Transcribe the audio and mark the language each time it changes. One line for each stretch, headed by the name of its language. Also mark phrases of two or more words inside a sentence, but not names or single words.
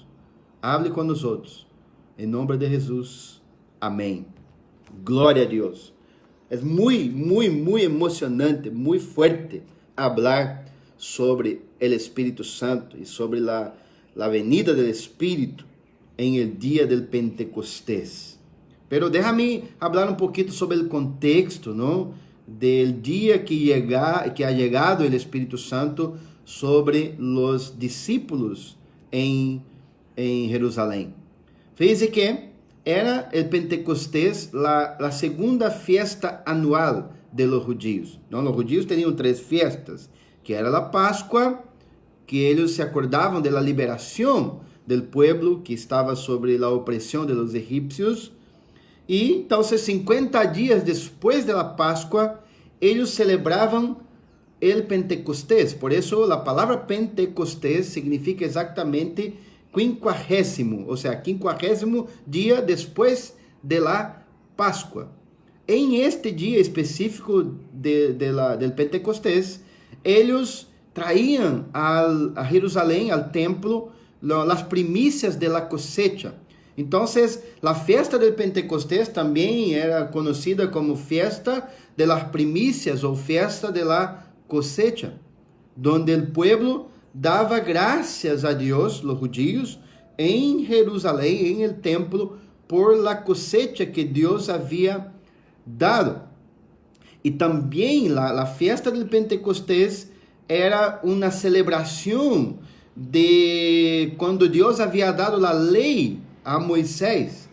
Portuguese: Hable com nós outros. Em nome de Jesus. Amém. Glória a Deus. É muito emocionante, muito forte falar sobre o Espírito Santo e sobre a venida do Espírito em
Spanish: el dia del Pentecostés. Pero déjame hablar
Portuguese: um pouquinho sobre o contexto, ¿no?
Spanish: Del dia que ha llegado
Portuguese: o Espírito Santo sobre os discípulos em Jerusalém. Fíjense que era o Pentecostés a segunda
Spanish: fiesta anual de los judíos.
Portuguese: ¿No?
Spanish: Los judíos
Portuguese: tinham 3 fiestas, que era a Páscoa, que eles se acordavam de la liberação
Spanish: del pueblo
Portuguese: que estava sobre a opressão
Spanish: de los egípcios.
Portuguese: E então, 50 dias depois da Páscoa, eles celebravam o Pentecostés. Por isso, a palavra Pentecostés significa exatamente 50º, ou seja, 50º dia depois da Páscoa. Em este dia específico do Pentecostés, eles traíam a Jerusalém, ao templo, as primícias da cosecha. Então, a festa do Pentecostés também era conhecida como festa
Spanish: de las primicias
Portuguese: ou festa
Spanish: de la cosecha, donde el pueblo dava gracias a Dios, los judíos, en Jerusalén, en el templo, por la cosecha que Dios había dado. Y también la fiesta del Pentecostés era una celebración de cuando Dios había dado la ley a Moisés.